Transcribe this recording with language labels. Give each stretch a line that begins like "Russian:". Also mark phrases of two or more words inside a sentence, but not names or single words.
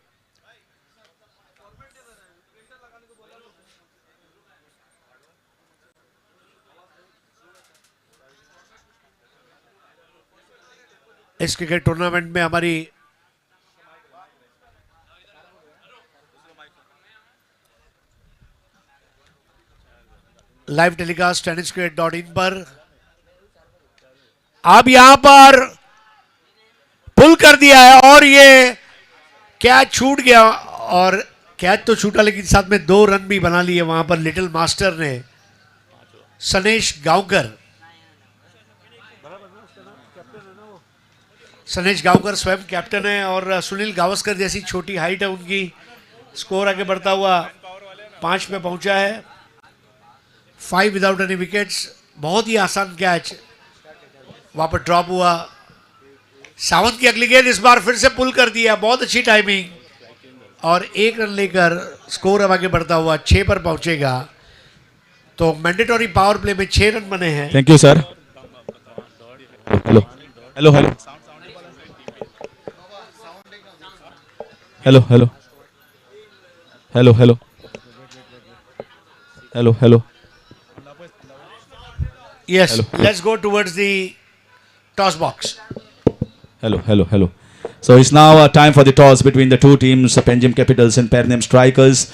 Hindi: इस
English: cricket tournament
Hindi: में हमारी
English: live telecast
Hindi: tenniscricket.in पर। अब यहां पर पुल कर दिया है और ये कैच छूट गया, और कैच तो छूटा लेकिन साथ में 2 रन भी बना लिए वहां पर
English: little master
Hindi: ने। सनेश गांवकर, सनेश गांवकर स्वयं कैप्टन है और सुनील गावस्कर जैसी छोटी हाइट है उनकी। स्कोर आगे बढ़ता हुआ 5 पे पहुंचा है।
English: 5 without any wickets.
Hindi: बहुत ही आसान कैच वहां पर ड्रॉप हुआ। सावंत की अगली गेंद इस बार फिर से पुल कर दिया, बहुत अच्छी टाइमिंग और 1 रन लेकर स्कोर अब आगे बढ़ता हुआ 6 पर पहुंचेगा। तो
English: mandatory power play
Hindi: में 6 रन बने हैं।
English: thank you sir. hello hello hello hello hello. Hello, hello, hello, hello, Yes, hello, let's go towards the toss box. hello, hello, hello. So it's now time for the toss between the two teams, Panjim Capitals and Pernem Strikers.